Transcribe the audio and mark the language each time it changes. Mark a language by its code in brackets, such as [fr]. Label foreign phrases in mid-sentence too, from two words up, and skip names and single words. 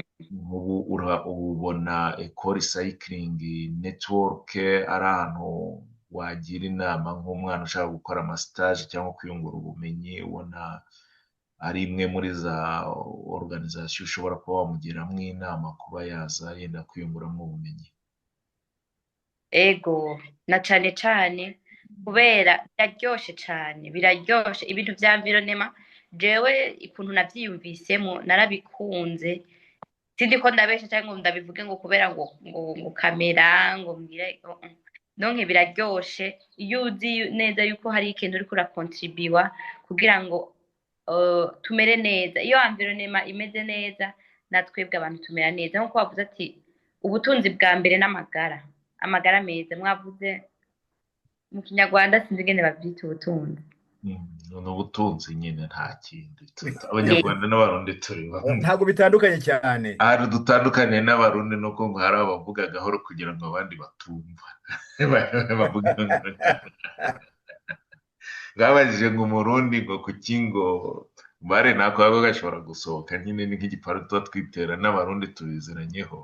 [rw] Nk'ubu ubona ekori sayikiringi netiwoke ari ahantu wagira inama nk'umwana ushaka gukora amasitaje cyangwa kwiyungura ubumenyi, ubona ari imwe muri za oruganizasiyo ushobora kuba wamugiramo inama kuba yaza yenda kwiyunguramo ubumenyi. [rn] Ego na cane cane kubera biraryoshe cane, biraryoshe ibintu vya environnement. Jewe ikuntu navyiyumvisemo narabikunze, sindiko ndabesha canke ngo ndabivuge ngo kubera ngo kamera ngo mbwire nonke biraryoshe iyo uzi neza yuko hari ikintu uriko urakontribiwa kugira ngo tumere neza. Iyo environnement imeze neza natwebwe abantu tumera neza, nkuko bavuze ati ubutunzi bwa mbere n'amagara, amagara meza mwavuze mu kinyarwanda sinzi ingene bavyita ubutunzi. [rw] Ni ubutunzi nyine nta kindi. Abanyarwanda n'abarundi turi bamwe. ntabwo bitandukanye cyane. Ahantu dutandukaniye n'abarundi ni uko ngo hari abavuga gahoro kugira ngo abandi batumva. Bavuga ngo babajije ngo umurundi ngo kuki ngo bare nako baba gashobora gusohoka nyine ni nk'igiparu tuba twitera, n'abarundi tubiziranyeho.